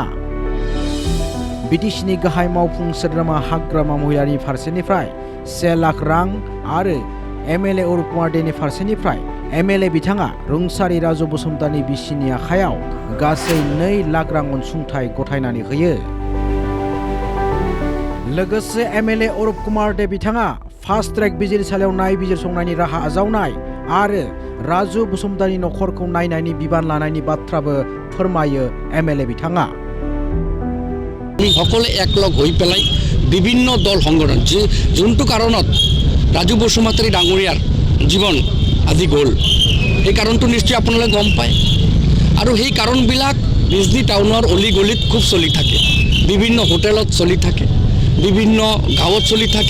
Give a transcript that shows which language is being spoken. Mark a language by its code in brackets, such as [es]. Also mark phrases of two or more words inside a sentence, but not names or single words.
[brx] बिटिसिनि गाहाय मावफुं सोद्रोमा हाग्रामा महिलानि फारसेनिफ्राय 1 लाख रां आरो एमएलए अरुप कुमार देनि फारसेनिफ्राय एमएलए बिथाङा रुंसारि राजु बसुमतारिनि बिसिनि आखायाव गासै 2 लाख रां अनसुंथाइ गथायनानै होयो। लोगोसे एमएलए अरुप कुमार दे बिथाङा फास्ट ट्रेक बिजिरसालियाव नायबिजिरसंनायनि राहा आजावनाय आरो राजु बसुमतारिनि नखरखौ नायनायनि बिबान लानायनि बाथ्राबो फोरमायो एमएलए बिथाङा। [as] সকলে একলগ হৈ পেলাই বিভিন্ন দল সংগঠন যোনটো কাৰণত ৰাজু বসুমতাৰী ডাঙৰীয়াৰ জীৱন আজি গ'ল এই কাৰণটো নিশ্চয় আপোনালোকে গম পায় আৰু সেই কাৰণবিলাক বিজনী টাউনৰ অলি গলিত খুব চলি থাকে, বিভিন্ন হোটেলত চলি থাকে, বিভিন্ন গাঁৱত চলি থাকে।